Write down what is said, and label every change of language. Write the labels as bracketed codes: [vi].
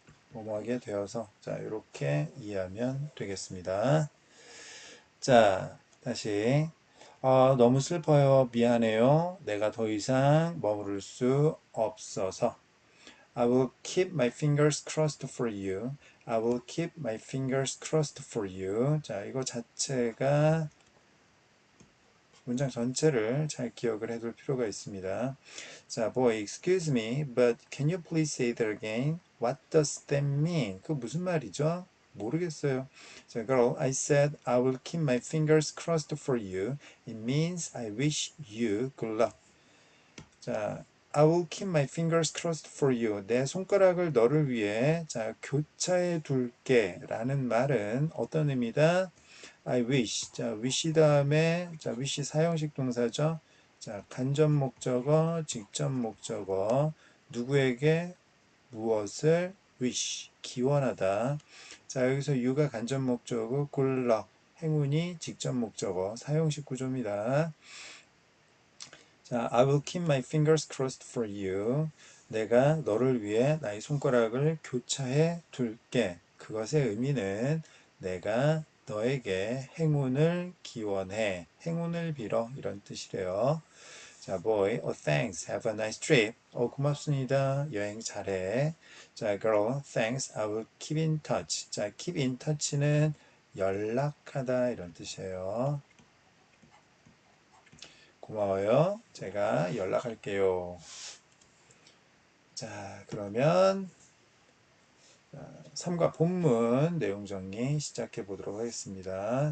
[ko] 뭐뭐하게 되어서 자, 이렇게 이해하면 되겠습니다. 자, 다시 너무 슬퍼요. 미안해요. 내가 더 이상 머무를 수 없어서. [en] I will keep my fingers crossed for you. I will keep my fingers crossed for you. [ko] 자, 이거 자체가 문장 전체를 잘 기억을 해둘 필요가 있습니다. [en] 자, boy, excuse me, but can you please say that again? What does that mean? [ko] 그 무슨 말이죠? 모르겠어요. [en] 자, girl, I said I will keep my fingers crossed for you. It means I wish you good luck. 자, I will keep my fingers crossed for you. [ko] 내 손가락을 너를 위해 자, 교차해 둘게 라는 말은 어떤 의미다? [en] I wish. [ko] 자, wish 다음에 자, wish 사형식 동사죠. 자, 간접 목적어, 직접 목적어. 누구에게 무엇을 wish 기원하다. 자, 여기서 you가 간접 목적어, [en] good luck [ko] 행운이 직접 목적어, 사형식 구조입니다. [en] 자, I will keep my fingers crossed for you. [ko] 내가 너를 위해 나의 손가락을 교차해 둘게. 그것의 의미는 내가 너에게 행운을 기원해. 행운을 빌어. 이런 뜻이래요. [en] 자, boy, oh thanks, have a nice trip. [ko] 고맙습니다. 여행 잘해. [en] 자, girl, thanks, I will keep in touch. [ko] 자, [en] keep in touch [ko] 는 연락하다 이런 뜻이에요. 고마워요. 제가 연락할게요. 자, 그러면 3과 본문 내용 정리 시작해 보도록 하겠습니다.